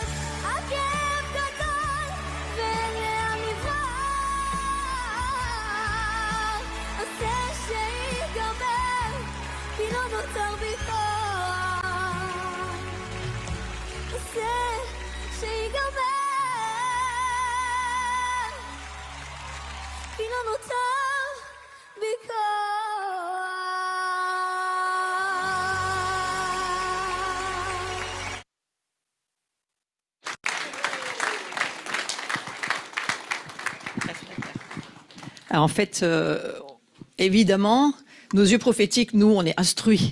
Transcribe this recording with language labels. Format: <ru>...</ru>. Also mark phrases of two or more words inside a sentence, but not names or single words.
<he>הכאב גדול ואין לאן לברוח, עשה שיגמר כי לא נותר בי כוח. עשה שיגמר כי לא נותר בי</he> <fr>Alors, en fait, évidemment, nos yeux prophétiques, nous, on est instruits.</fr>